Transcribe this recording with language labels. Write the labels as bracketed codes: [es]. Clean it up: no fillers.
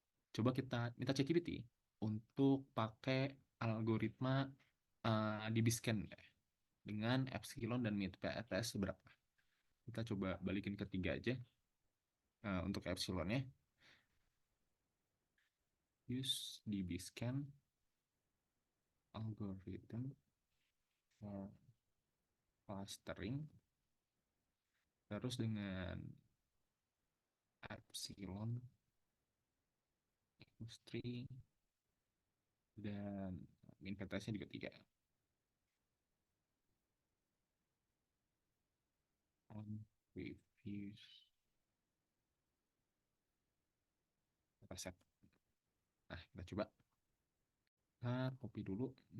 [id] Coba kita minta ChatGPT untuk pakai algoritma DBScan ya, dengan epsilon dan mid PRS seberapa. Kita coba balikin ke 3 aja untuk epsilonnya. [en] Use DBScan algorithm for clustering. [id] Terus dengan epsilon [en] equals [id] 3 dan min PTS-nya juga 3. [en] On reviews dataset. [id] Nah, kita coba. Nah, copy dulu.